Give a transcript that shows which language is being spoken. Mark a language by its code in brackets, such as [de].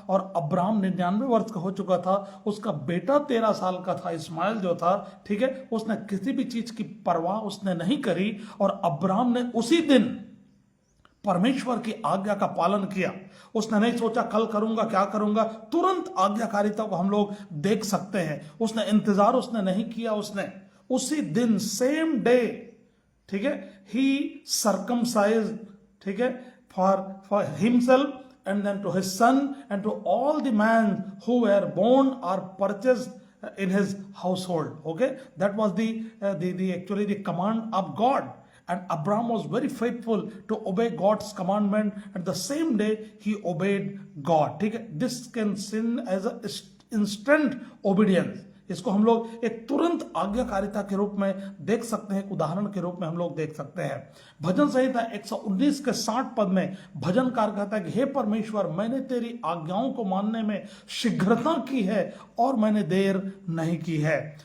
[hi] और अब्राहम 99 वर्ष का हो चुका था, उसका बेटा 13 साल का था, इस्माइल जो था, ठीक है, उसने किसी भी चीज की परवाह उसने नहीं करी, और अब्राहम ने उसी दिन परमेश्वर की आज्ञा का पालन किया। उसने नहीं सोचा कल करूंगा, क्या करूंगा, तुरंत आज्ञाकारिता को हम लोग देख सकते हैं। उसने इंतजार उसने नहीं किया, उसने उसी दिन, [en] same day, [hi] ठीक है, [en] he circumcise, [hi] ठीक है, [en] For himself and then to his son and to all the men who were born or purchased in his household. Okay, that was actually the command of God. And Abraham was very faithful to obey God's commandment, and the same day he obeyed God. [hi] ठीक है, [en] this can sin as a instant obedience. [hi] इसको हम लोग एक तुरंत आज्ञाकारिता के रूप में देख सकते हैं, एक उदाहरण के रूप में हम लोग देख सकते हैं। भजन संहिता 119 के 60 पद में भजनकार कहता है कि हे परमेश्वर, मैंने तेरी आज्ञाओं को मानने में शीघ्रता की है और मैंने देर नहीं की है।